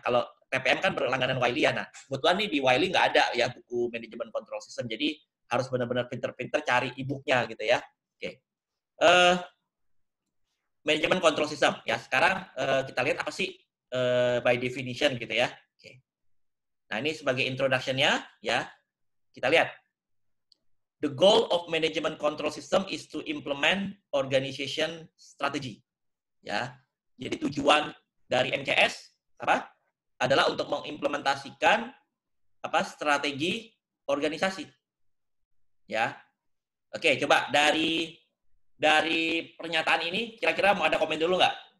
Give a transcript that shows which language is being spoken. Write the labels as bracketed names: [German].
[Indonesian] Kalau PPM kan berlangganan Wiley ya. Nah, kebetulan nih di Wiley nggak ada ya buku manajemen control system. Jadi harus benar-benar pinter-pinter cari e-booknya gitu ya. Oke. Manajemen control system ya. Sekarang kita lihat apa sih by definition gitu ya. Oke. Nah, ini sebagai introduction-nya ya. Kita lihat. [English] The goal of management control system is to implement organization strategy. [Indonesian] Ya, jadi tujuan dari MCS apa? Adalah untuk mengimplementasikan apa strategi organisasi. Ya, oke, coba dari pernyataan ini, kira-kira mau ada komen dulu nggak?